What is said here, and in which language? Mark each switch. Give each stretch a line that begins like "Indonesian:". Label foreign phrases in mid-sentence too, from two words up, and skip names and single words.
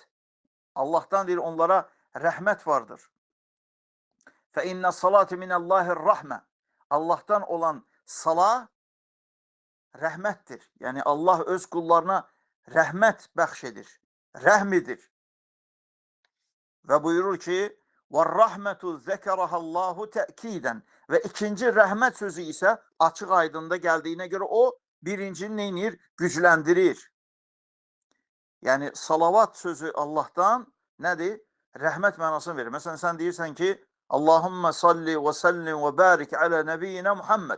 Azerbaijani: Allahdan deyir, onlara rəhmət vardır.
Arabic: فإن الصلاة من الله الرحمة.
Azerbaijani: Allahdan olan sala rəhmətdir. Yəni Allah öz qullarına rəhmət bəxş edir, rəhm edir. Və buyurur ki,
Arabic: وَالرَّحْمَةُ ذَكَرَهَا اللّٰهُ تَأْكِيدًا.
Azerbaijani: Və ikinci rəhmət sözü isə açıq aydında gəldiyinə görə o birincini neynir? Gücləndirir. Yəni salavat sözü Allahdan nədir? Rəhmət mənasını verir. Məsələn, sən deyirsən ki,
Arabic: اللهم صل وسلم وبارك على نبينا محمد.